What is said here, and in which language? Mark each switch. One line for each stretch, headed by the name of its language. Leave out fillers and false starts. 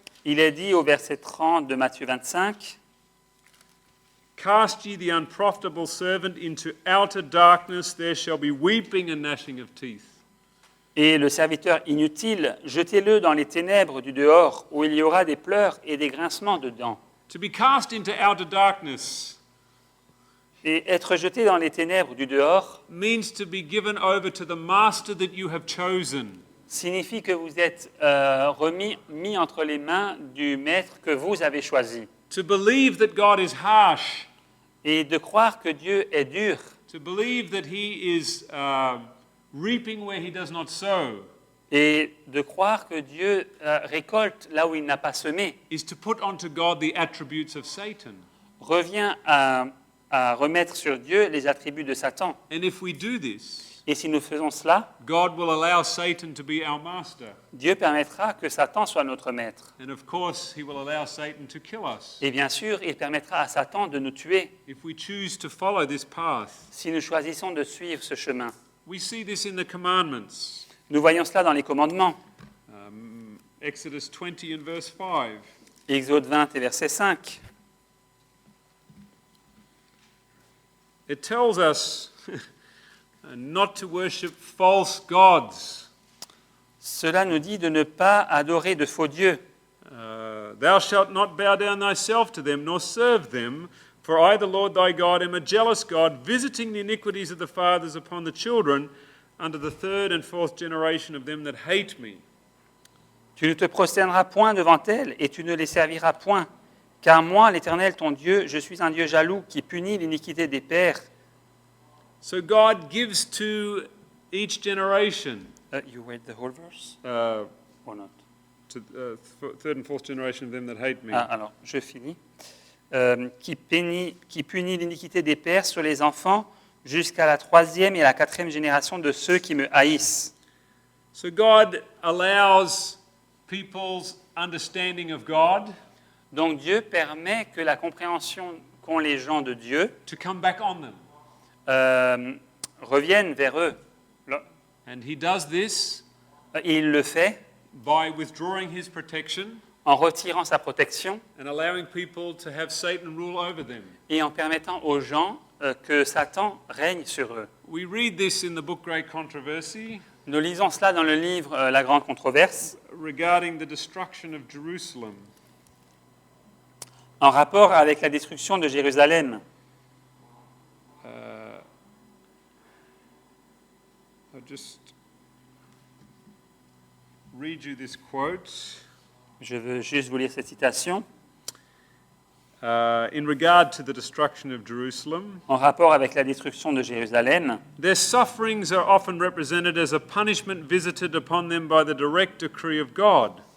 French: Il est dit au verset 30 de Matthieu 25,
English: « Cast ye the unprofitable servant into outer darkness, there shall be weeping and gnashing of teeth. »
French: et le serviteur inutile, jetez-le dans les ténèbres du dehors, où il y aura des pleurs et des grincements de dents.
English: To be cast into outer darkness
French: Et être jeté dans les ténèbres du dehors
English: means to be given over to the master that you have chosen.
French: signifie que vous êtes mis entre les mains du maître que vous avez choisi.
English: To believe that God is harsh.
French: Et de croire que Dieu est dur,
English: To believe that he is reaping where he does not sow.
French: et de croire que Dieu récolte là où il n'a pas semé,
English: Is to put onto God the attributes of Satan.
French: revient à remettre sur Dieu les attributs de Satan.
English: And if we do this,
French: Et si nous faisons cela,
English: God will allow Satan to be our master.
French: Dieu permettra que Satan soit notre maître.
English: And of course, he will allow Satan to kill us
French: Et bien sûr, il permettra à Satan de nous tuer
English: if we choose to follow this path.
French: si nous choisissons de suivre ce chemin.
English: We see this in the commandments.
French: Nous voyons cela dans les commandements.
English: Exodus 20 and verse 5.
French: Exode 20 et verset 5.
English: It tells us not to worship false gods.
French: Cela nous dit de ne pas adorer de faux dieux.
English: Thou shalt not bow down thyself to them, nor serve them, for I, the Lord thy God, am a jealous God, visiting the iniquities of the fathers upon the children, unto the third and fourth generation of them that hate me.
French: Tu ne te prosterneras point devant elles et tu ne les serviras point. Car moi, l'Éternel, ton Dieu, je suis un Dieu jaloux qui punit l'iniquité des pères.
English: So God gives to each generation, You read the whole verse? Or not? to third and fourth generation of them that hate me.
French: Alors, je finis. Qui punit l'iniquité des pères sur les enfants jusqu'à la troisième et la quatrième génération de ceux qui me haïssent.
English: So God allows people's understanding of God
French: Donc Dieu permet que la compréhension qu'ont les gens de Dieu
English: to come back on them.
French: revienne vers eux.
English: And he does this
French: Et il le fait
English: by withdrawing his protection
French: en retirant sa protection
English: and allowing people to have Satan rule over them.
French: et en permettant aux gens que Satan règne sur eux.
English: We read this in the book Great Controversy
French: Nous lisons cela dans le livre La Grande Controverse,
English: regarding the destruction of Jerusalem.
French: en rapport avec la destruction de Jérusalem.
English: I'll just read you this quote.
French: Je veux juste vous lire cette citation.
English: In regard to the destruction of Jerusalem,
French: En rapport avec la destruction de Jérusalem,
English: their sufferings are often represented as a punishment visited upon them by the direct decree of God.